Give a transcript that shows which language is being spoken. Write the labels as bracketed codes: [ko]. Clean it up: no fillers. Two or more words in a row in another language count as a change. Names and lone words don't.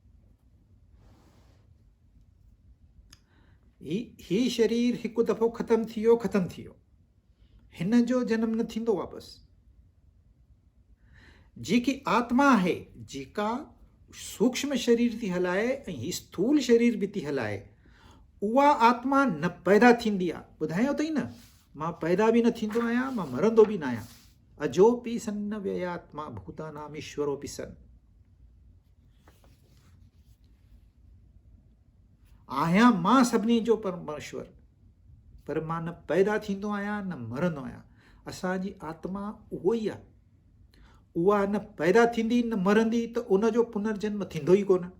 [sd] ही शरीर हिकु दफ़ो ख़तमु थी वियो, हिन जो जनम न थींदो वापसि। जेकी आत्मा आहे, जेका सूक्ष्म शरीर थी हलाए ऐं ही स्थूल शरीर बि थी हलाए, उहा आत्मा न पैदा थींदी आहे। ॿुधायो अथई न, मां पैदा बि न थींदो आहियां, मां मरंदो बि न आहियां। [sa] अजोपि सन्न व्ययात्मा भूतानाम ईश्वरोपि सन। [sd] आहियां मां सभिनी जो परमेश्वर, पर मां न पैदा थींदो आहियां न मरंदो आहियां। असांजी आत्मा उहो ई आहे, उहा न पैदा थींदी न मरंदी, त उनजो पुनर्जन्म थींदो ई कोन।